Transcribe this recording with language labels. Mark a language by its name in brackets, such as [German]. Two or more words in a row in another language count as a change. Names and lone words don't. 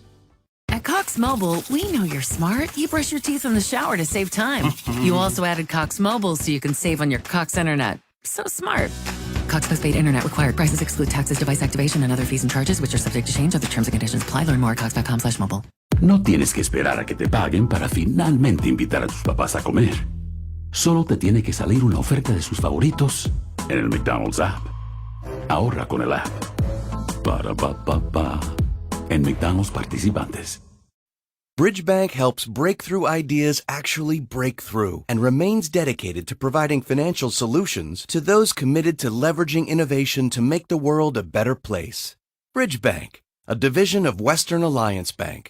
[English] At Cox Mobile, we know you're smart. You brush your teeth in the shower to save time. You also added Cox Mobile so you can save on your Cox Internet. So smart. Cox postpaid internet required. Prices exclude taxes, device activation, and other fees and charges, which are subject to change. Other terms and conditions apply. Learn more at cox.com/mobile. [Spanish] No tienes que esperar a que te paguen para finalmente invitar a tus papás a comer. Solo te tiene que salir una oferta de sus favoritos en el McDonald's app. Ahorra con el app. Ba-da-ba-ba-ba. En McDonald's participantes. [English] Bridgebank helps breakthrough ideas actually break through and remains dedicated to providing financial solutions to those committed to leveraging innovation to make the world a better place. Bridgebank, a division of Western Alliance Bank.